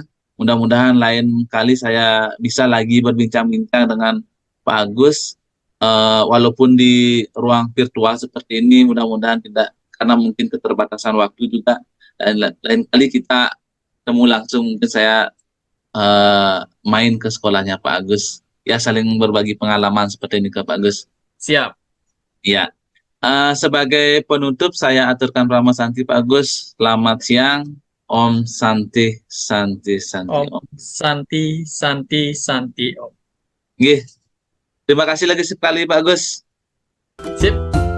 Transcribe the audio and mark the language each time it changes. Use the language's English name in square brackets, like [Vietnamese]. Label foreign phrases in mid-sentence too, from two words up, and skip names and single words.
[Indonesian] Mudah-mudahan lain kali saya bisa lagi berbincang-bincang dengan Pak Agus, walaupun di ruang virtual seperti ini, mudah-mudahan tidak, karena mungkin keterbatasan waktu juga. Dan lain kali kita ketemu langsung, mungkin saya main ke sekolahnya Pak Agus. Ya, saling berbagi pengalaman seperti ini ke Pak Agus. Siap. Ya. Sebagai penutup, saya aturkan [Sanskrit] Prama Santi [Indonesian] Pak Agus. Selamat siang. [Sanskrit] Om Santi, Santi, Santi. Om Santi, Santi, Santi Om. [Indonesian] Nggih. Terima kasih lagi sekali Pak Agus. Sip.